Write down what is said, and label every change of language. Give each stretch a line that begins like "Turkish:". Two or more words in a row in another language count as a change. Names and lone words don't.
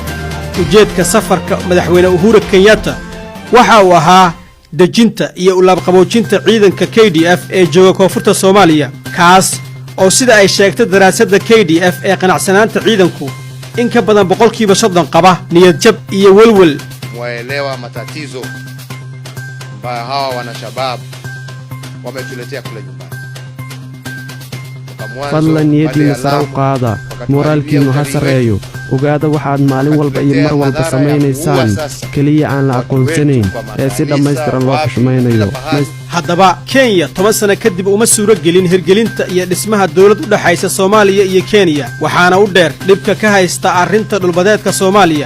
Somali: ujeedka safarka madaxweyne Uhuru Kenyatta waxa uu ahaa dejinta iyo ulaabqaboojinta ciidanka KDF ee jooga koonfurta Soomaaliya kaas oo sida ay sheegtay daraasadda KDF ee qanacsanaanta ciidanku in ka badan 30% qaba niyad jab iyo walwal.
Swahili: Waelewa matatizo ambayo hawa wanashabab wametuletea kule nyumbani.
Somali: fadlan niyadiina sare u qaada moraalkiinu ha sareeyo ogaada waxaad maalin walba iyo mar walba samaynaysaan kaliya aan la aqoonsanayn ee si dhammaystiran loo xushmaynayo. haddaba Kenya 10 sano kadib uma suuro gelin hirgelinta iyo dhismaha dawlad u dhaxaysa Soomaaliya iyo Kenya waxaana u dheer dhibka ka haysta arrinta dhulbadeedka Soomaaliya.